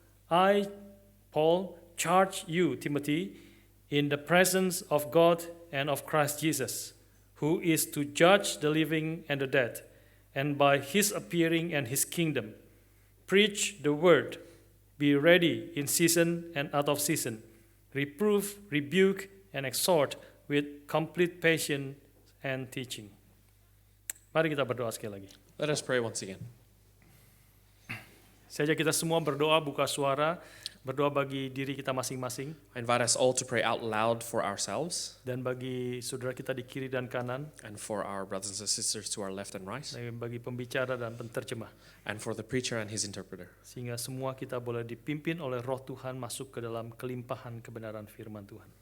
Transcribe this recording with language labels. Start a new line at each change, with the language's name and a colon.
English: I, Paul, charge you, Timothy, in the presence of God and of Christ Jesus, who is to judge the living and the dead, and by his appearing and his kingdom. Preach the word, be ready in season and out of season, reprove, rebuke, and exhort with complete patience and teaching.
Indonesian: Mari kita berdoa sekali lagi.
English: Let us pray once again.
Indonesian: Saya ajak kita semua berdoa, buka suara, berdoa bagi diri kita masing-masing,
English: I invite us all to pray out loud for ourselves
Indonesian: dan bagi saudara kita di kiri dan kanan,
English: and for our brothers and sisters to our left and right,
Indonesian: dan bagi pembicara dan penterjemah,
English: and for the preacher and his interpreter,
Indonesian: sehingga semua kita boleh dipimpin oleh Roh Tuhan masuk ke dalam kelimpahan kebenaran firman Tuhan.